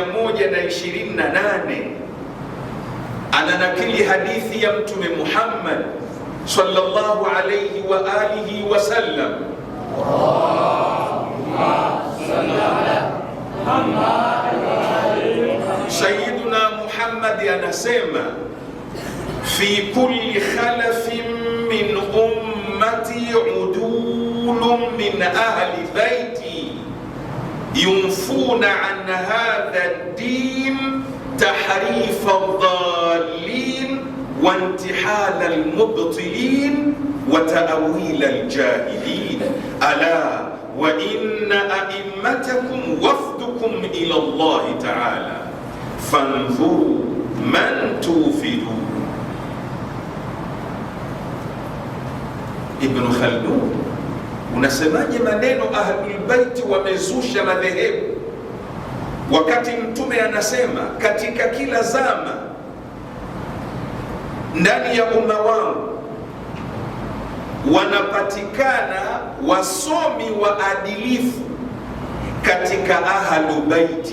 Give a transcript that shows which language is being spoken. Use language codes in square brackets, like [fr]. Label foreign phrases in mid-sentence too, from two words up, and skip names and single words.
[sw] 128, ananakili hadithi ya Mtume Muhammad [ar] صلى الله عليه وآله وسلم. [sw] Sayyiduna Muhammad anasema [ar] في كل خلف من أمتي عدول من أهل بيتي ينفون عن هذا الدين تحريف الضالين وانتحال المبطلين وتأويل الجاهلين. ألا وإن أئمتكم وفدكم إلى الله تعالى فانظروا من توفدون. [sw] Ibn Khaldun, unasemaje maneno [ar] أهل البيت [sw] wamezusha madhehebu, wakati Mtume anasema katika kila zama ndani ya umma wangu wanapatikana wasomi waadilifu katika [ar] أهل البيت.